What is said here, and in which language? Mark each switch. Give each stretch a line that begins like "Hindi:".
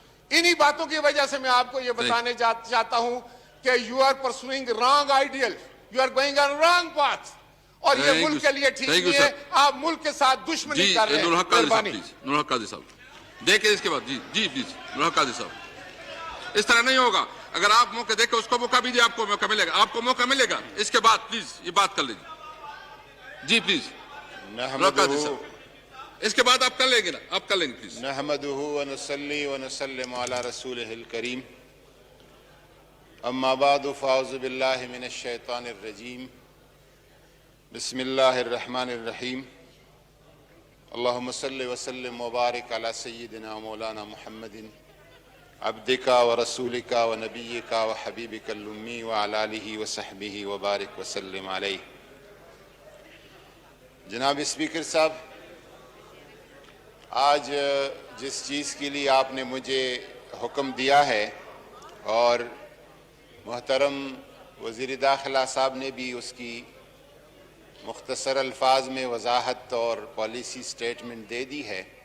Urdu: انہی باتوں کی وجہ سے میں آپ کو یہ بتانے چاہتا ہوں کہ
English: you are pursuing wrong ideal, you are going on wrong path,
Urdu: اور یہ ملک کے لیے ٹھیک نہیں ہے. آپ ملک کے ساتھ دشمنی کر رہے ہیں. نور حق قاضی صاحب. دیکھیں اس کے بعد جی پلیز مولانا قاضی صاحب، اس طرح نہیں ہوگا. اگر آپ موقع دیکھیں اس کو موقع بھی دیں، آپ کو موقع ملے گا، آپ کو موقع ملے گا. اس کے بعد پلیز یہ بات کر لیجیے. جی پلیز مولانا قاضی صاحب، اس کے بعد آپ کر لیں گے نا، آپ کر لیں گے پلیز.
Arabic: نحمده ونصلي ونسلم على رسوله الكريم اما بعد فاعوذ بالله من الشيطان الرجيم بسم الله الرحمن الرحيم اللهم صل وسلم وبارك على سيدنا مولانا محمد عبدك ورسولك ونبيك وحبيبك الأمي وعلى آله وصحبه وبارك وسلم عليه.
Urdu: جناب اسپیکر صاحب، آج جس چیز کے لیے آپ نے مجھے حکم دیا ہے اور محترم وزیر داخلہ صاحب نے بھی اس کی مختصر الفاظ میں وضاحت اور پالیسی سٹیٹمنٹ دے دی ہے،